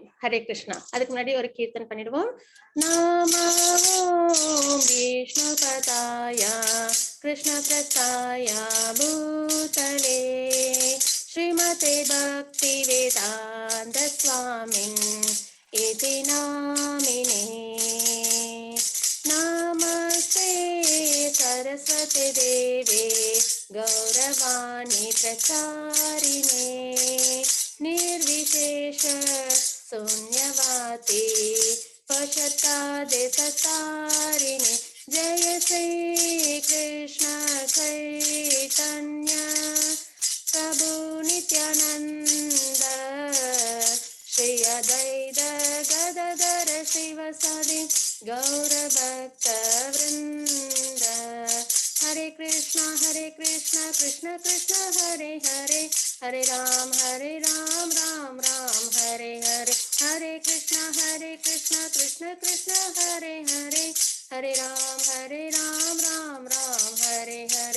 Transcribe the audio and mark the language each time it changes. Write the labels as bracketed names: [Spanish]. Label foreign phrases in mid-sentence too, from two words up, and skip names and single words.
[Tamil] ஹரே கிருஷ்ணா. அதுக்கு முன்னாடி ஒரு கீர்த்தன் பண்ணிடுவோம். [Sanskrit] नमो विष्णु पादाय कृष्ण प्रेष्ठाय भूतले श्रीमते भक्ति वेदान्त स्वामिन् इति नामिने. नमस्ते सरस्वति देवे गौरवाणी प्रचारिणे निर्विशेष शून्यवाती पशतादिसतारिणे. जय श्री कृष्ण चैतन्य प्रभु नित्यानंद श्री अद्वैत गदाधर शिवसदि गौरभक्त वृंद. हरे कृष्ण कृष्ण कृष्ण हरे हरे हरे राम राम राम हरे हरे. हरे कृष्ण कृष्ण कृष्ण हरे हरे हरे राम राम राम हरे हरे.